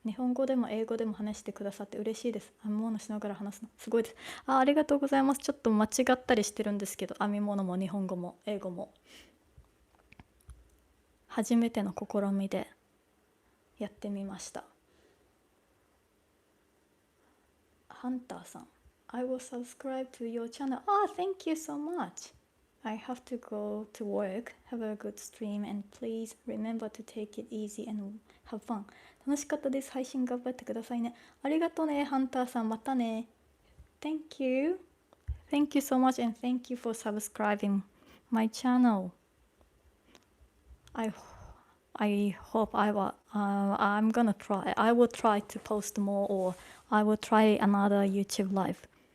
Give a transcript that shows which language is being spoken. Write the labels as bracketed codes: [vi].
[ja] 日本語でも英語でも話してくださって嬉しいです。編み物しながら話すのすごいです。ありがとうございます。ちょっと間違ったりしてるんですけど、編み物も日本語も英語も初めての試みでやってみました。 [en] ハンターさん、I will subscribe to your channel. Thank you so much. I have to go to work. Have a good stream and please remember to take it easy and have fun. [ja] 楽しかったです。配信頑張ってくださいね。ありがとうね、ハンターさん。またね。 [en] Thank you. Thank you so much and thank you for subscribing my channel. I hope I'm gonna try. I will try to post more or I will try another YouTube live.